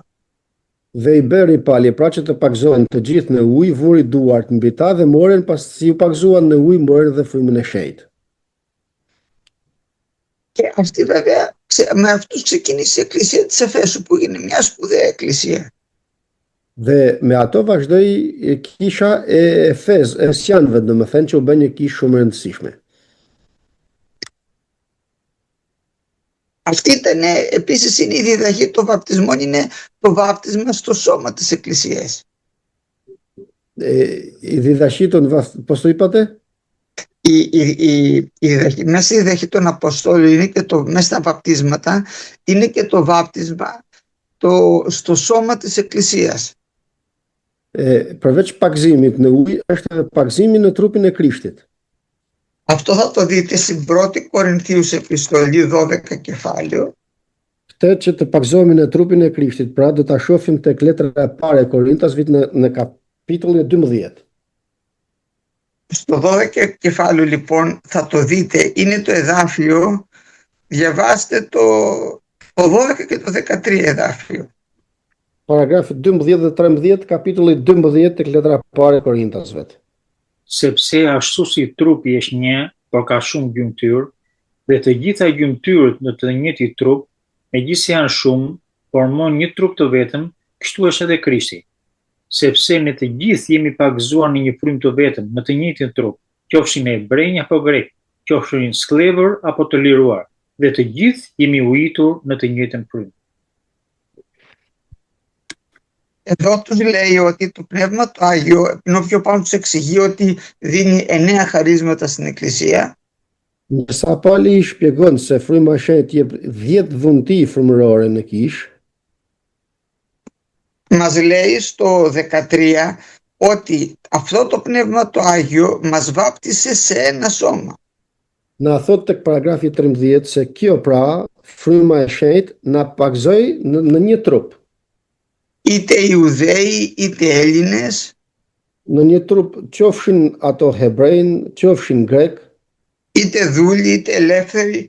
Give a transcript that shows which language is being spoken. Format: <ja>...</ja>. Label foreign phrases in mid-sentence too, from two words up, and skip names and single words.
<sq>Dhe I bëri Pali pra që të pagzohen të gjithë në ujë, vuri duart mbi ta dhe morën pasi u pagzuan në ujë, morën dhe frymën e shenjtë.</sq> <el>Και αυτή βέβαια με αυτούς ξεκίνησε η Εκκλησία της Εφέσου που είναι μια σπουδαία εκκλησία.</el> <sq>Dhe me ato vazhdoi kisha e Efesianëve, domethënë që u bë një kishë shumë e rëndësishme.</sq> <el>Αυτή ήταν επίσης είναι η διδαχή των βαπτισμών, είναι το βάπτισμα στο σώμα της Εκκλησίας. Η διδαχή των πώς το είπατε? Μέσα στη διδαχή των Αποστόλων είναι και μέσα στα βαπτίσματα είναι και το βάπτισμα στο σώμα της Εκκλησίας.</el> <sq>Përveç pagzimit në ujë, është edhe pagzimi në trupin e Krishtit.</sq> <el>Αυτό θα το δείτε στην πρώτη Κορινθίους επιστολή 12 κεφάλαιο.</el> <sq>Këtë që të pagzohemi në trupin e Krishtit, pra do ta shohim tek letra e parë e Korintasvit në kapitullin e 12.</sq> <el>Στο 12 κεφάλαιο λοιπόν θα το δείτε, είναι το εδάφιο, διαβάστε το 12 και το 13 εδάφιο.</el> <sq>Paragrafi 12 dhe 13, kapitulli 12 tek letra e parë e Korintasve. Sepse ashtu si trupi është një, por ka shumë gjymtyr, dhe të gjitha gjymtyrët në të njëjti trup, megjithëse janë shumë, formon një trup të vetëm, kështu është edhe Krishti. Sepse ne të gjithë jemi pagëzuar në një frymë të vetëm, në të njëjtin trup, qofshin hebrej apo grek, qofshin sklever apo të liruar, dhe të gjithë jemi ujitur në të njëjtën frymë.</sq> <el>Εδώ τους λέει ότι το Πνεύμα το Άγιο, ενώ πιο πάνω τους εξηγεί ότι δίνει 9 χαρίσματα στην Εκκλησία.</el> <sq>Ndërsa Pali i shpjegon se fryma e shenjtë jep 10 dhunti frymërore në kish,</sq> <el>Μας λέει στο 13 ότι αυτό το Πνεύμα το Άγιο μας βάπτισε σε ένα σώμα.</el> <sq>na thot tek paragrafi 13 se kjo pra, fryma e shenjtë na pagzoi në një trup.</sq> <el>Είτε Ιουδαίοι είτε Έλληνες,</el> <sq>Në një trup, qofshin ato hebrejnë, qofshin grek,</sq> <el>είτε δούλοι είτε ελεύθεροι,</el>